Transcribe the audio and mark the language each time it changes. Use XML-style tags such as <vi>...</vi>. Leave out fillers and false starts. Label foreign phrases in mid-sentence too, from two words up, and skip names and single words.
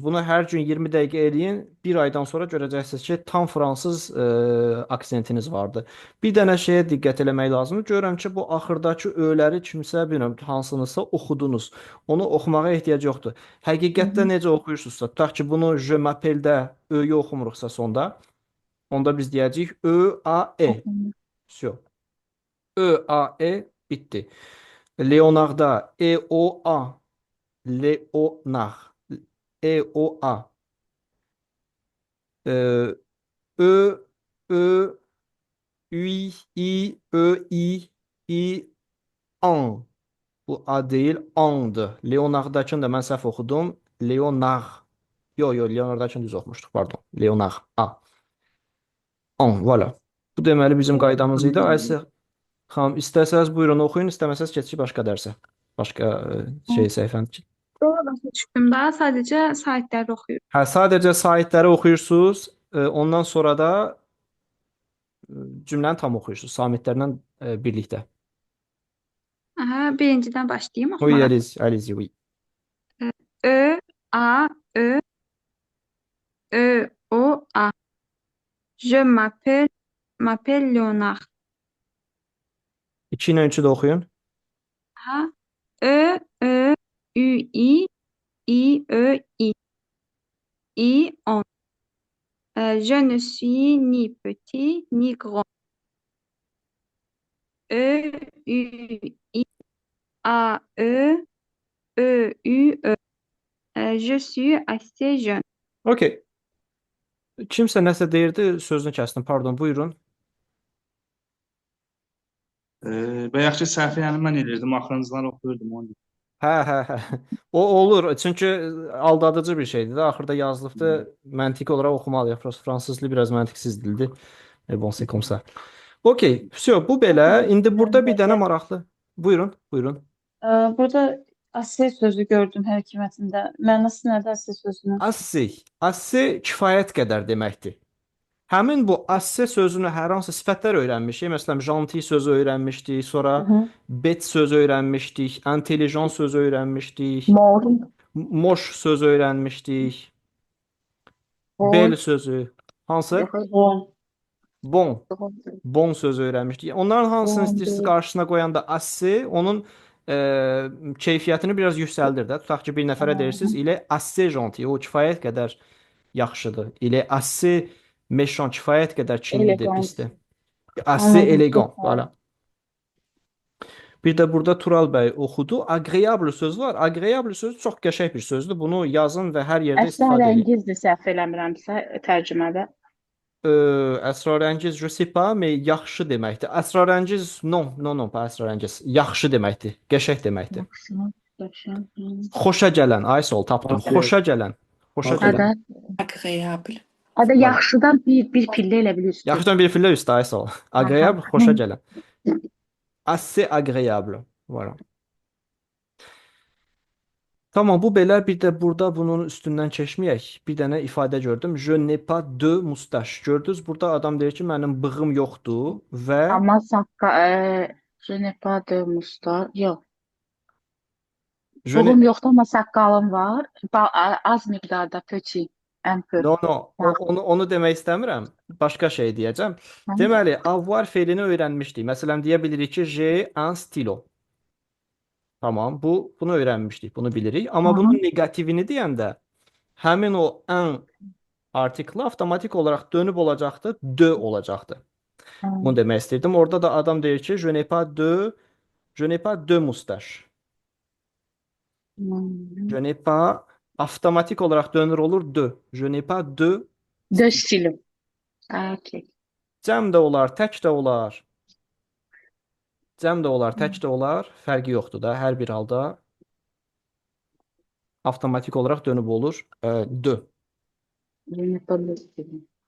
<az>Bunu hər gün 20 dəqiqə eləyin. Bir aydan sonra görəcəksiniz ki, tam fransız aksentiniz vardı. Bir dənə şeyə diqqət eləmək lazımdır. Görürəm ki, bu axırdakı öləri kimsə bilmirəm hansınızsa oxudunuz. Onu oxumağa ehtiyac yoxdur. Həqiqətdə necə oxuyursunuzsa, tutaq ki, bunu</az> <fr>je m'appelle-</fr> <az>də ö-yü oxumuruqsa sonda, onda biz deyəcəyik ö, a, e. Всё. Ö, a, e bitdi. Leonarda e, o, a. Leonard. E, o, a. Ö, ö, ü, i, ö, i, an. Bu a deyil, andır. Leonardakını da mən səhv oxudum. Leonard. Yo, yo, Leonardakını düz oxumuşduq, pardon. Leonard. A. An, voilà. Bu deməli bizim qaydamız idi. Aysə xanım, istəsəz buyurun oxuyun, istəməsəz keçin başqa dərsə. Başqa səhifəni. Doğru başa düşdüm daha. Sadəcə saytları oxuyuram. Hə, sadəcə saytları oxuyursunuz. Ondan sonra da cümləni tam oxuyursunuz samitlərlə birlikdə. Aha, birinciden başlayayım</az> <fr>Oui,</fr> <az>oxumağa.</az> <fr>allez-y, oui. Ö, A, Ö, Ö, O, A. Je m'appelle Léonard.</fr> <az>2 ilə 3-ü də oxuyun. Aha. Ö, Ö, Ü, I, Ö, I, on.</az> <fr>Je ne suis ni petit ni grand. E, Ü, I, A, Ö, Ü, Ö. Je suis assez jeune.</fr> <az>Okey. Kimsə nəsə deyirdi, sözünü kəsdim. Pardon, buyurun. Bayaqki səhifəni mən edirdim, axırıncılar oxuyurdum onu. Hə. O olur. Çünki aldadıcı bir şeydir də. Axırda yazılıbdı. Məntiqi olaraq oxumalıyıq. Fransız dili biraz məntiqsiz dildir.</az> <fr>Bon, c'est comme ça.</fr> <az>Okey. Всё, bu belə. İndi burada bir dənə maraqlı. Buyurun. Burada Asya sözü gördüm hər iki mətndə. Mənası nədir Asya sözünün? Assez kifayət qədər deməkdir. Həmin bu assez sözünü hər hansı sifətlər öyrənmişik. Məsələn, gentil sözü öyrənmişdik, sonra bête sözü öyrənmişdik, intelligent sözü öyrənmişdik, Mor, moche sözü öyrənmişdik, belle sözü. Hansı? Bon. Bon sözü öyrənmişdik. Onların hansını istəyirsiniz qarşısına qoyanda assez onun keyfiyyətini biraz yüksəldir də. Tutaq ki, bir nəfərə deyirsiniz,</az> <fr>il est assez gentil.</fr> <az>O kifayət qədər yaxşıdır.</az> <fr>Il est assez méchant,</fr> <az>kifayət qədər kinlidir, Elegant. pisdir. Assez Anladım, élégant, çok voilà. Bir də burada Tural bəy oxudu. Agréable söz var. Agréable söz çox qəşəng bir sözdür. Bunu yazın və hər yerdə istifadə edin. əsrarəngizdir səhv eləmirəmsə tərcümədə. Əsrarəngiz,</az> <fr>je sais pas, mais</fr> <az>yaxşı deməkdir. Əsrarəngiz,</az> <fr>non, pas</fr> <az>əsrarəngiz. Yaxşı deməkdir. Qəşəng deməkdir. Xoşa gələn, ay sol tapdım. Xoşa gələn. Ada, Agréable. ada yaxşıdan bir pillə elə bil üstü. Yaxşıdan bir fillə üstə, ay sol. Agréable, xoşa gələn.</az> <fr>Assez agréable. Voilà.</fr> <az>Tamam, bu belə. Bir də burada bunun üstündən keçməyək. Bir dənə ifadə gördüm.</az> <fr>Je n'ai pas de moustache.</fr> <az>Gördünüz? Burada adam deyir ki, mənim bığım yoxdur və</az> <fr>Amma je n'ai pas de moustache.</fr> <az>Yox.</az> <fr>je n'ai-</fr> <az>Bığım yoxdur, amma saqqalım var. Az miqdarda</az> <fr>petit, un peu.</fr> <az>No, onu demək istəmirəm. Başqa şey deyəcəm. Deməli, avoir fe'lini öyrənmişdik. Məsələn, deyə bilirik ki,</az> <fr>j'ai un stylo.</fr> <az>Tamam, bunu öyrənmişdik, bunu bilirik. Amma bunun negativini deyəndə həmin o un artiklı avtomatik olaraq dönüb olacaqdı, de olacaqdı. Bunu demək istirdim. Orada da adam deyir ki,</az> <fr>je n'ai pas de moustache. Je n'ai pas</fr> <az>avtomatik olaraq dönür olur de.</az> <fr>Je n'ai pas de</fr> <az>De stilim. Okay. cəm də olar, tək də olar. Cəm də olar, tək də olar. Fərqi yoxdur da. Hər bir halda avtomatik olaraq dönüb olur de.</az> <fr>Je n'ai pas de stilim.</fr>